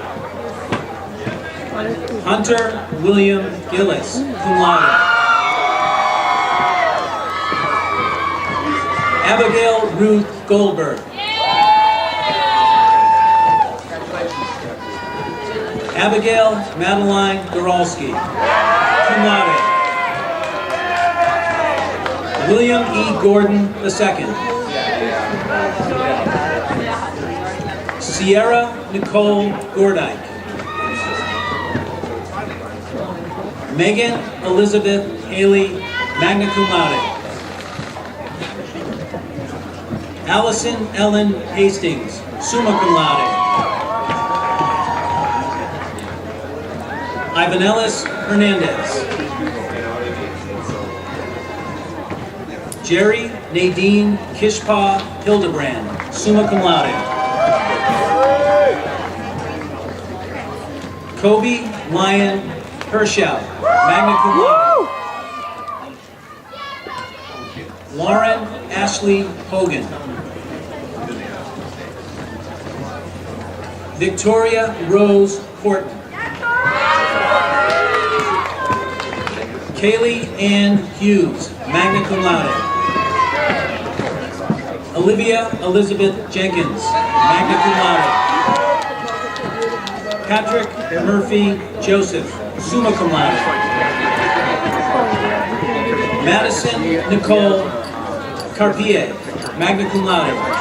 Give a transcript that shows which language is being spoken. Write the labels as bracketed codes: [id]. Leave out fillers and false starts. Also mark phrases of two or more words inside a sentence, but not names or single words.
[en] Hunter William Gillis, [la] cum laude. [en] Abigail Ruth Goldberg. Abigail Madeline Goralski, [la] cum laude. [en] William E. Gordon II. Sierra Nicole Gordike. Megan Elizabeth Haley, [la] magna cum laude. [en] Allison Ellen Hastings, [la] summa cum laude. [en] Ivanellis Hernandez. Jerry Nadine Kishpa Hildebrand, [la] summa cum laude. [en] Kobe Lyon Herschel, [la] magna cum laude. [en] Lauren Ashley Hogan. Victoria Rose Horton. Kaylee Ann Hughes, [la] magna cum laude. [en] Olivia Elizabeth Jenkins, [la] magna cum laude. [en] Patrick Murphy Joseph, [la] summa cum laude. [en] Madison Nicole Carpier, [la] magna cum laude.